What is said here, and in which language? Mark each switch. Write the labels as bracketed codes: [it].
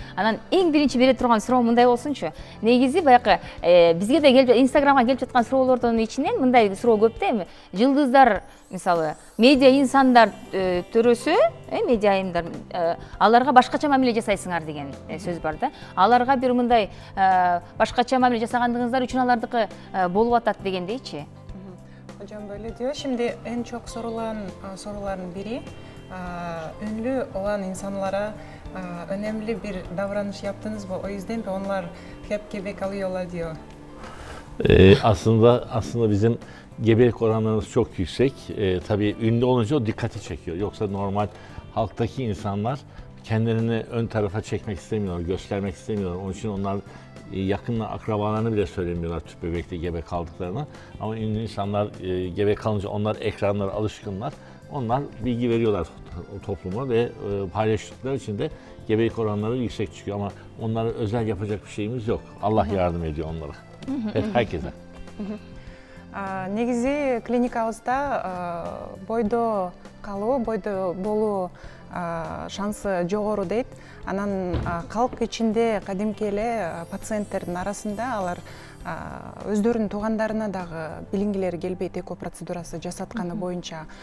[ky] Анан эң биринчи бере турган суроо мындай болсунчу. Негизи баягы бизге да Инстаграмга келип жаткан суроолордун ичинен мындай суроо көп да, жылдыздар, мисалы, медиа инсандар төрөсө, медиа айымдар, аларга башкача мамиле жасайсыңар деген сөз бар да. Аларга бир мындай башкача мамиле жасагандыгыңыздар үчүн алардыкы болуп атат дегендейчи. [tr] Hocam böyle diyor. Şimdi en çok soruların biri ünlü olan insanlara önemli bir davranış yaptınız mı? O yüzden de onlar hep gebe kalıyorlar diyor. Aslında bizim gebelik oranlarımız çok yüksek. Tabii ünlü olunca o dikkati çekiyor. Yoksa normal halktaki insanlar kendilerini ön tarafa çekmek istemiyorlar, göstermek istemiyorlar. Onun için onlar yakın akrabalarını bile söylemiyorlar tüp bebekte gebe kaldıklarını. Ama ünlü insanlar gebe kalınca onlar ekranlara alışkınlar. Onlar bilgi veriyorlar topluma ve paylaştıkları için de gebelik oranları yüksek çıkıyor. Ama onlara özel yapacak bir şeyimiz yok. Allah yardım ediyor onlara. Herkese. [ky] Негизи клиникабызда бойдо калуу, бойдо болуу шансы жогору дейт. Анан калк ичинде кадимки эле пациенттердин арасында алар өздөрүнүн туугандарына дагы билингилери келбейт эко процедурасы жасатканы боюнча.